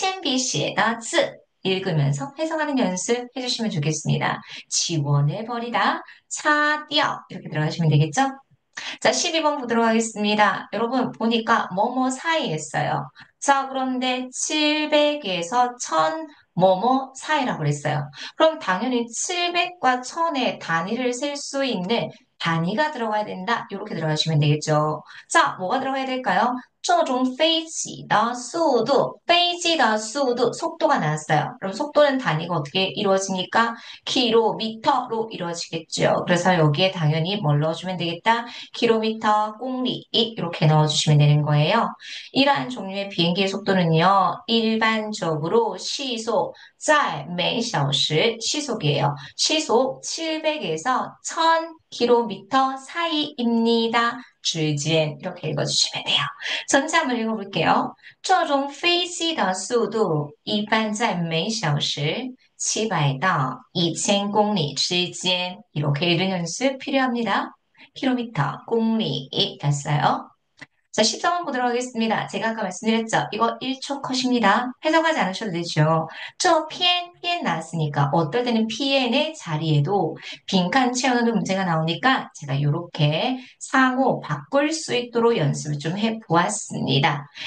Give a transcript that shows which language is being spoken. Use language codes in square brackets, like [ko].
[zh] 爷爷为什么橡皮能擦掉铅笔写的字 [ko] 읽으면서 해석하는 연습 해주시면 좋겠습니다. 지원해버리다,擦掉 이렇게 들어가시면 되겠죠? 자, 12번 보도록 하겠습니다. 여러분, 보니까 뭐뭐 사이 했어요. 자, 그런데 700에서 1000 뭐뭐 사이라고 그랬어요. 그럼 당연히 700과 1000의 단위를 셀 수 있는 단위가 들어가야 된다. 이렇게 들어가시면 되겠죠. 자, 뭐가 들어가야 될까요? [zh] 这种飞机的速度, [ko] 속도가 나왔어요. 그럼 속도는 단위가 어떻게 이루어지니까 킬로미터로 이루어지겠죠. 그래서 여기에 당연히 뭘 넣어주면 되겠다? 킬로미터, 공리 이렇게 넣어주시면 되는 거예요. 이러한 종류의 비행기의 속도는요. 일반적으로 시속 [zh] 在每小时 [ko] 시속이에요. 시속 700에서 1000km 사이입니다. 之间 이렇게 읽어주시면 돼요. 전체 한번 읽어볼게요. [zh] 这种飞机的速度一般在每小时 700到 2000公里 之间 [ko] 이렇게 읽는 연습 필요합니다. 킬로미터, 공리 됐어요. 자, 14번 보도록 하겠습니다. 제가 아까 말씀드렸죠? 이거 1초 컷입니다. 해석하지 않으셔도 되죠. 피엔 나왔으니까 어떨 때는 PN의 자리에도 빈칸 채워넣는 문제가 나오니까 제가 이렇게 상호 바꿀 수 있도록 연습을 좀 해보았습니다.